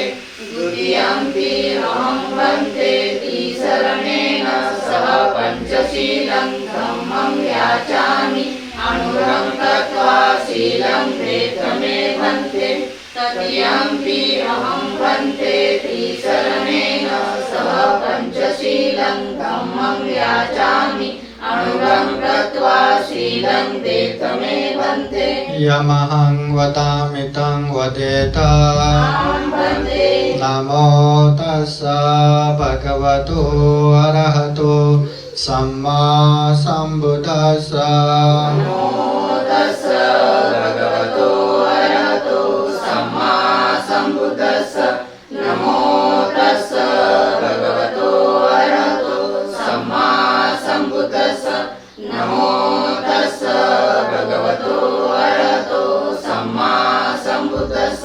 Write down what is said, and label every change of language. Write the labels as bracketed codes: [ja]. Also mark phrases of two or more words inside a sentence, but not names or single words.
[pi] द्वितीयम्पि अहं वन्दे शरणेन सह पञ्चशीलं धम्मं याचामि तदीयम्पि अहं भन्ते त्रिशरणेन सह पञ्चशीलं धम्मं याचामि अनुगं कृत्वा शीलं देतमे भन्ते यमहं वदामि तं वदेत अहं भन्ते नमो तस्स भगवतो अरहतो सम्मा सम्बुद्धस्स नमो तस्स भगवतो अरहतो सम्मा सम्बुद्धस्स नमो तस्स भगवतो अरहतो सम्मा सम्बुद्धस्स नमो तस्स भगवतो अरहतो सम्मा सम्बुद्धस्स